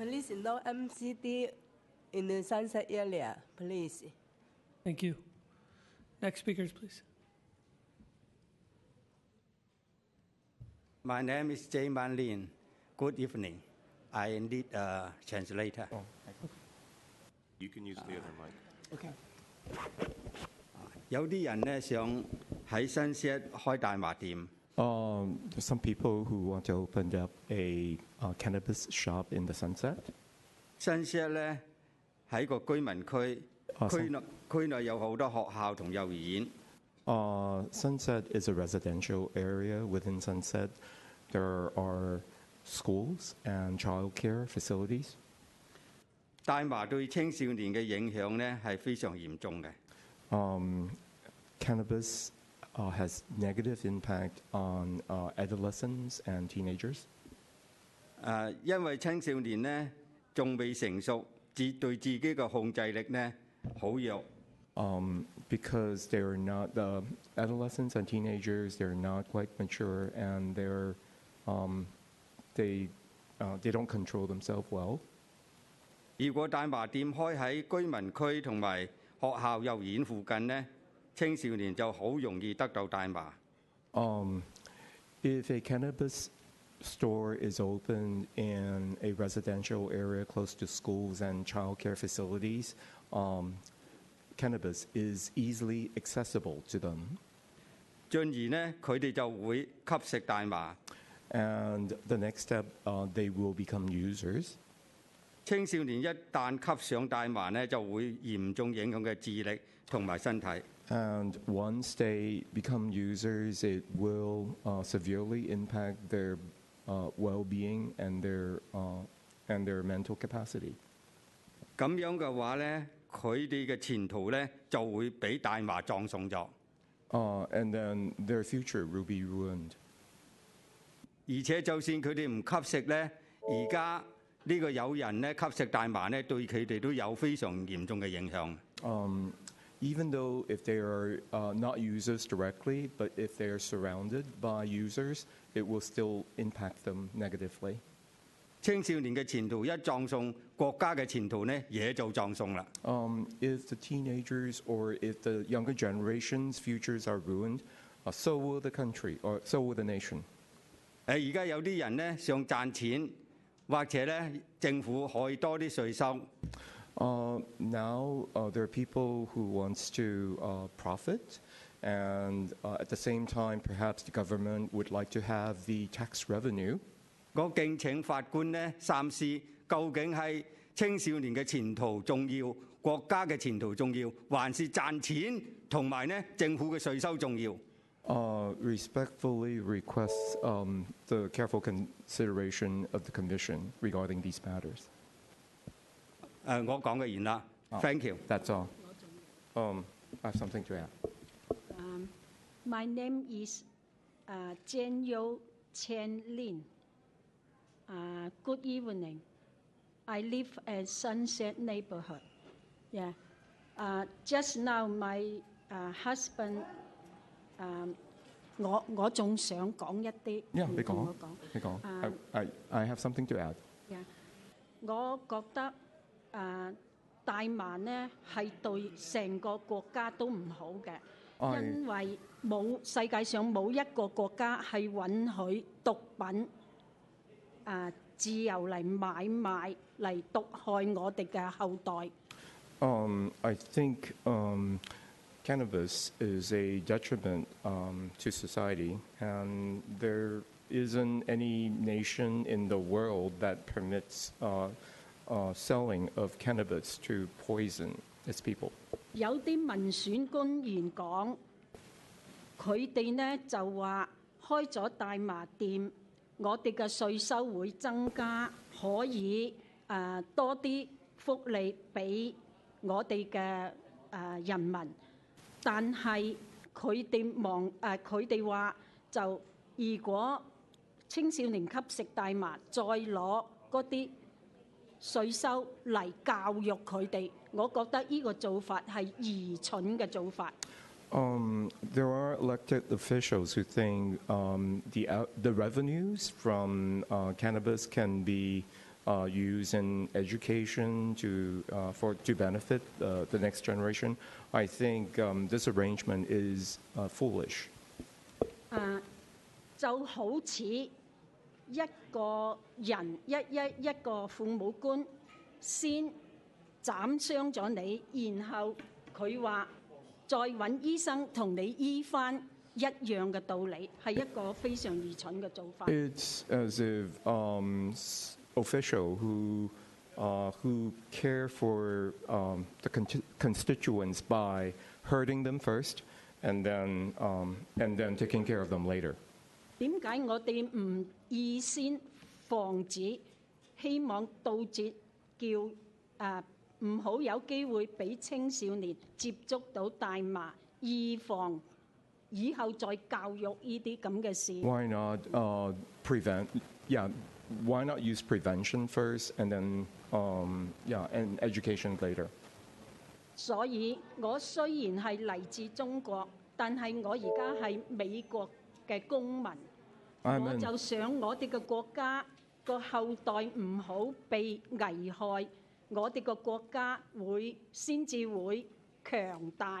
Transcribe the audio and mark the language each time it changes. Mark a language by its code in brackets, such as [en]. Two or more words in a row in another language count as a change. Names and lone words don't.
[en] Please, no MCD in the Sunset area, please. Thank you. Next speakers, please. My name is Jay Man Lin. Good evening. I need a translator. You can use the other mic. [yue] Okay. 有啲人咧想喺新set開大麻店。 [en] Some people who want to open up a cannabis shop in the Sunset. [yue] 新set咧喺個居民區，區內有好多學校同幼兒園。 [en] Sunset is a residential area. Within Sunset, there are schools and child care facilities. [yue] 大麻對青少年嘅影響咧係非常嚴重嘅。 [en] Cannabis has negative impact on adolescents and teenagers. [yue] 因為青少年咧仲未成熟，對自己嘅控制力咧好弱。 [en] Because they're not the adolescents and teenagers, they're not quite mature, and they don't control themselves well. [yue] 如果大麻店開喺居民區同埋學校幼兒園附近呢，青少年就好容易得到大麻。 [en] If a cannabis store is opened in a residential area close to schools and child care facilities, cannabis is easily accessible to them. [yue] 進而呢，佢哋就會吸食大麻。 [en] And the next step, they will become users. [yue] 青少年一旦吸上大麻呢，就會嚴重影響嘅智力同埋身體。 [en] And once they become users, it will severely impact their well-being and their mental capacity. [yue] 咁樣嘅話呢，佢哋嘅前途呢就會俾大麻葬送咗。 [en] and then their future will be ruined. [yue] 而且就算佢哋唔吸食咧，而家呢個有人咧吸食大麻咧，對佢哋都有非常嚴重嘅影響。 [en] Even though if they are not users directly, but if they are surrounded by users, it will still impact them negatively. [yue] 青少年嘅前途一葬送，國家嘅前途呢也就葬送啦。 [en] If the teenagers or if the younger generations' futures are ruined, so will the country or so will the nation. [yue] 而家有啲人呢想賺錢，或者呢政府可以多啲稅收。 [en] Now there are people who wants to profit, and at the same time, perhaps the government would like to have the tax revenue. [yue] 我敬請法官呢三思，究竟係青少年嘅前途重要，國家嘅前途重要，還是賺錢同埋呢政府嘅稅收重要 [en] ？Respectfully request the careful consideration of the Commission regarding these matters. [yue] 我講嘅完啦。 [en] Thank you. That's all. I have something to add. My name is Jianyou Chen Lin. Good evening. I live at Sunset neighborhood. Yeah. Just now, my husband. [yue] 我仲想講一啲。你講。 [en] I have something to add. Yeah. [yue] 我覺得大麻呢係對成個國家都唔好嘅，因為世界上冇一個國家係允許毒品自由嚟買賣嚟毒害我哋嘅後代。 [en] I think cannabis is a detriment to society, and there isn't any nation in the world that permits selling of cannabis to poison its people. [yue] 有啲民選官員講，佢哋呢就話開咗大麻店，我哋嘅稅收會增加，可以多啲福利俾我哋嘅人民。但係佢哋話就如果青少年吸食大麻，再攞嗰啲稅收嚟教育佢哋，我覺得呢個做法係愚蠢嘅做法。 [en] There are elected officials who think the revenues from cannabis can be used in education to benefit the next generation. I think this arrangement is foolish. [yue] 就好似一個人一個父母官先斬傷咗你，然後佢話再揾醫生同你醫翻一樣嘅道理，係一個非常愚蠢嘅做法。 [en] It's as if official who care for the constituents by hurting them first and then taking care of them later. [yue] 點解我哋唔預先防止，希望杜絕叫唔好有機會俾青少年接觸到大麻，預防以後再教育呢啲咁嘅事？ [en] Why not prevent? Yeah, why not use prevention first and then and education later? [yue] 所以我雖然係嚟自中國，但係我而家係美國嘅公民，我就想我哋嘅國家個後代唔好被危害，我哋個國家先至會強大。